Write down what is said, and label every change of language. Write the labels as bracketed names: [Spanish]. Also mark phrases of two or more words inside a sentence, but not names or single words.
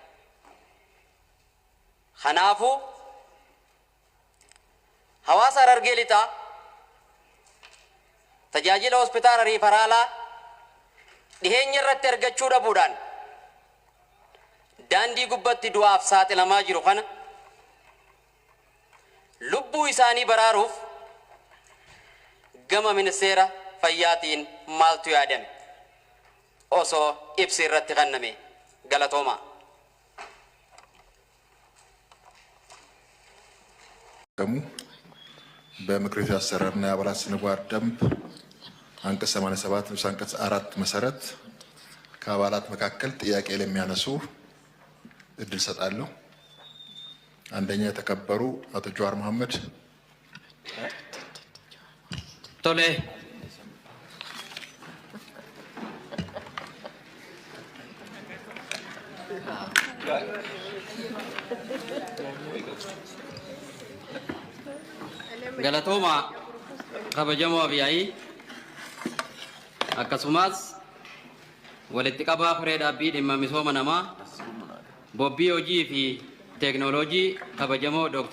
[Oromo] Kanaafuu hawaasa Harargee lixaa tajaajila hospitaala riifaraalaa dhiheenya irratti argachuu dhabuudhaan daandii gubbatti du'aaf saaxilamaa jiru kana lubbuu isaanii baraaruuf gama ministeera fayyaatiin maaltu yaadame osoo ibsi irratti kenname galatoomaa. [Amharic] በምክር ቤቱ አሰራርና የአባላት ስነ ምግባር ደንብ አንቀጽ 87 ንዑስ አንቀጽ 4 መሰረት ከአባላት መካከል ጥያቄ ለሚያነሱ እድል ሰጣለሁ። አንደኛ የተከበሩ አቶ ጀዋር መሐመድ። [Oromo] ቶሌ galatooma kabajamoo abiyaayii akkasumas walitti qabaa firee dhaabbii dhimma misooma namaa bobbii hojii fi teeknooloojii kabajamoo Dr.